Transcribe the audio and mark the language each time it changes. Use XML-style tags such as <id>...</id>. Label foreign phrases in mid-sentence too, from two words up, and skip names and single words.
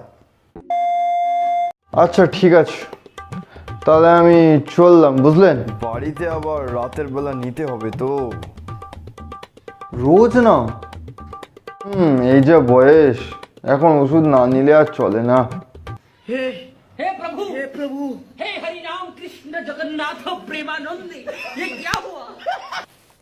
<bn>আচ্ছা ঠিক আছে, তাহলে আমি চললাম, বুঝলেন? বাড়িতে আবার রাতের বেলা নিতে হবে তো, রোজ না। এই যে বয়স, এখন ওষুধ না নিলে আর চলে না।</bn> <hi>हे प्रभु हे हरि राम कृष्ण जगन्नाथ प्रेमानंद ये क्या हुआ?</hi>